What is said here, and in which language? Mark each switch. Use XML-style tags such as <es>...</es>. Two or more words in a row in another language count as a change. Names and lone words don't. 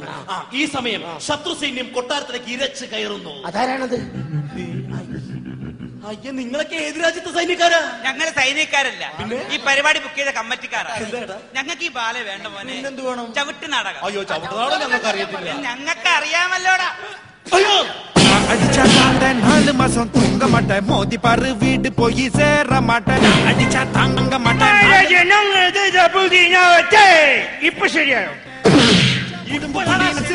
<ml>ഈ സമയം ശത്രു സൈന്യം കൊട്ടാരത്തിലേക്ക് ഇരച്ച് കയറുന്നു. അതാരാണത്? അയ്യ, നിങ്ങളൊക്കെ ഏത് രാജ്യത്തെ സൈന്യക്കാരാ? ഞങ്ങള് സൈനികക്കാരല്ല, ഈ പരിപാടി ബുക്ക് ചെയ്ത കമ്മിറ്റിക്കാരാ. ഞങ്ങൾക്ക് ഈ ബാല വേണ്ട മോനെ. എന്ത് വേണം? ചവിട്ട് നാടകം. അയ്യോ, ചവിട്ട് നാടകം ഞങ്ങൾക്ക് അറിയത്തില്ല. ഞങ്ങൾക്ക് അറിയാമല്ലോടാ. അയ്യോ,</ml> <ta>அடிச்சா தாண்ட 4 மாசம் தூங்க மாட்டேன். மோதி பாரு வீடு போய் சேர மாட்டேன். அடிச்சா தாங்க மாட்டேன்.</ta> <ml>ഇപ്പൊ ശരിയായോ?</ml>